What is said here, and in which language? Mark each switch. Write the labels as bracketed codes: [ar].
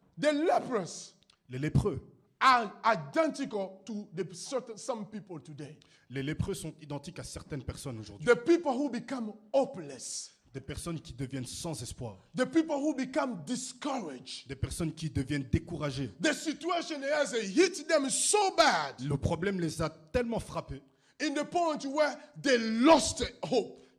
[en] The lepers [fr] Les lépreux. [en] are identical to some people today. [fr] Les lépreux sont identiques à certaines personnes aujourd'hui. [en] The people who become hopeless. [fr] Des personnes qui deviennent sans espoir. [en] The people who become discouraged. [fr] Des personnes qui deviennent découragées. [en] The situation has hit them so bad [fr] Le problème les a tellement frappés [en] in the point where they lost hope.